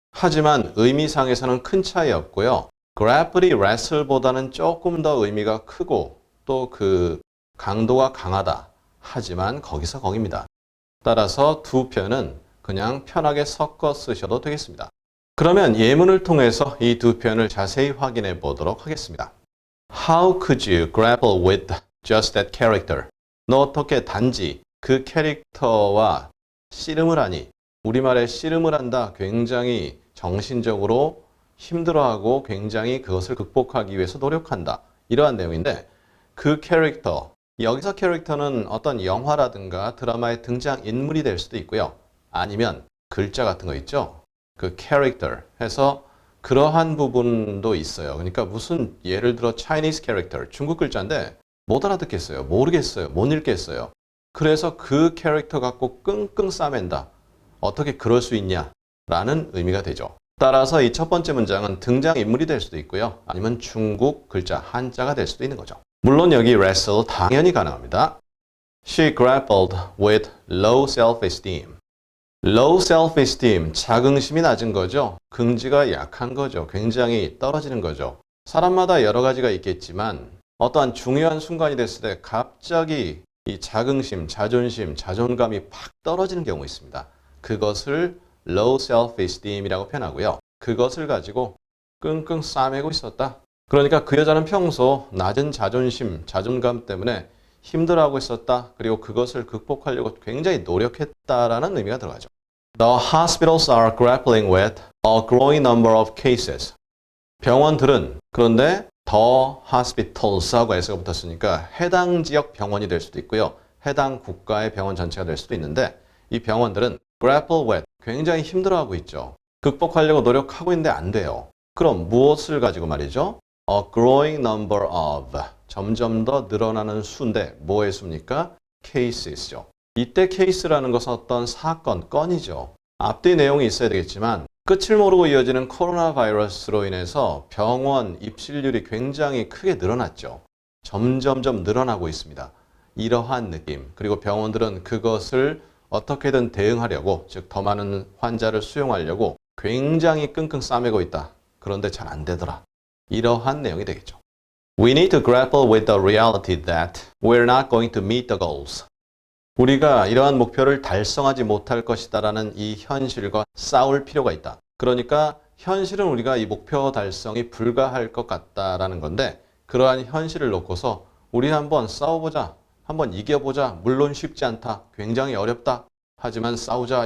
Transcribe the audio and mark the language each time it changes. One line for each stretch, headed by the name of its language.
Korean: 하지만 의미상에서는 큰 차이 없고요. grapple이 wrestle보다는 조금 더 의미가 크고 또 그 강도가 강하다. 하지만 거기서 거깁니다. 따라서 두 표현은 그냥 편하게 섞어 쓰셔도 되겠습니다. 그러면 예문을 통해서 이 두 표현을 자세히 확인해 보도록 하겠습니다.
English: How could you grapple with just that character?
Korean: 너 어떻게 단지 그 캐릭터와 씨름을 하니? 우리말에 씨름을 한다. 굉장히 정신적으로 힘들어하고 굉장히 그것을 극복하기 위해서 노력한다. 이러한 내용인데 그 캐릭터, 여기서 캐릭터는 어떤 영화라든가 드라마의 등장인물이 될 수도 있고요. 아니면 글자 같은 거 있죠? 그 캐릭터 해서 그러한 부분도 있어요. 그러니까 무슨 예를 들어 Chinese character, 중국 글자인데 못 알아듣겠어요. 모르겠어요. 못 읽겠어요. 그래서 그 캐릭터 갖고 끙끙 싸맨다. 어떻게 그럴 수 있냐? 라는 의미가 되죠. 따라서 이 첫 번째 문장은 등장인물이 될 수도 있고요. 아니면 중국 글자, 한자가 될 수도 있는 거죠. 물론 여기 wrestle 당연히 가능합니다.
English: She grappled with low self-esteem.
Korean: low self-esteem, 자긍심이 낮은 거죠. 긍지가 약한 거죠. 굉장히 떨어지는 거죠. 사람마다 여러 가지가 있겠지만 어떠한 중요한 순간이 됐을 때 갑자기 이 자긍심, 자존심, 자존감이 팍 떨어지는 경우 있습니다. 그것을 low self-esteem이라고 표현하고요. 그것을 가지고 끙끙 싸매고 있었다. 그러니까 그 여자는 평소 낮은 자존심, 자존감 때문에 힘들어하고 있었다. 그리고 그것을 극복하려고 굉장히 노력했다라는 의미가 들어가죠.
English: The hospitals are grappling with a growing number of cases.
Korean: 병원들은 그런데
English: the hospitals
Korean: 하고 s가 붙었으니까 해당 지역 병원이 될 수도 있고요. 해당 국가의 병원 전체가 될 수도 있는데 이 병원들은 grapple with, 굉장히 힘들어하고 있죠. 극복하려고 노력하고 있는데 안 돼요. 그럼 무엇을 가지고 말이죠?
English: A growing number of,
Korean: 점점 더 늘어나는 수인데 뭐의 수입니까? cases죠. 이때 case라는 것은 어떤 사건, 건이죠. 앞뒤 내용이 있어야 되겠지만 끝을 모르고 이어지는 코로나 바이러스로 인해서 병원 입실률이 굉장히 크게 늘어났죠. 점점점 늘어나고 있습니다. 이러한 느낌, 그리고 병원들은 그것을 어떻게든 대응하려고, 즉 더 많은 환자를 수용하려고 굉장히 끙끙 싸매고 있다. 그런데 잘 안 되더라. 이러한 내용이 되겠죠.
English: We need to grapple with the reality that we're not going to meet the goals.
Korean: 우리가 이러한 목표를 달성하지 못할 것이다라는 이 현실과 싸울 필요가 있다. 그러니까 현실은 우리가 이 목표 달성이 불가할 것 같다라는 건데 그러한 현실을 놓고서 우리 한번 싸워보자. 한번 이겨보자. 물론 쉽지 않다. 굉장히 어렵다. 하지만 싸우자.